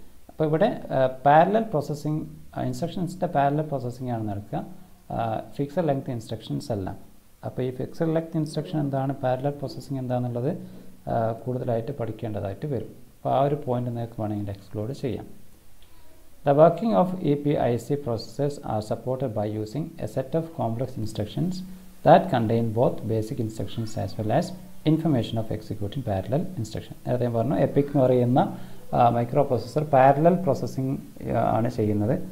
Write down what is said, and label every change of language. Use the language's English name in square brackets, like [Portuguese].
[Malayalam] അപ്പോൾ ഇവിടെ parallel processing, ഇൻസ്ട്രക്ഷൻസിൻ്റെ parallel processing ആണ് നടക്കുക, ഫിക്സഡ് ലെങ്ത് ഇൻസ്ട്രക്ഷൻസ് അല്ല. അപ്പോൾ ഈ ഫിക്സഡ് ലെങ്ത് ഇൻസ്ട്രക്ഷൻ എന്താണ്, പാരലൽ പ്രോസസ്സിംഗ് എന്താണെന്നുള്ളത് കൂടുതലായിട്ട് പഠിക്കേണ്ടതായിട്ട് വരും. അപ്പോൾ ആ ഒരു പോയിന്റ് നിങ്ങൾക്ക് വേണമെങ്കിൽ എക്സ്പ്ലോർ ചെയ്യാം. [English] The working of EPIC processors are supported by using a set of complex instructions that contain both basic instructions as well as information of executing parallel instruction. [Malayalam] നേരത്തെ പറഞ്ഞു എപ്പിക് എന്ന് പറയുന്ന മൈക്രോ പ്രോസസ്സർ പാരലൽ പ്രോസസ്സിംഗ് ആണ് ചെയ്യുന്നത്.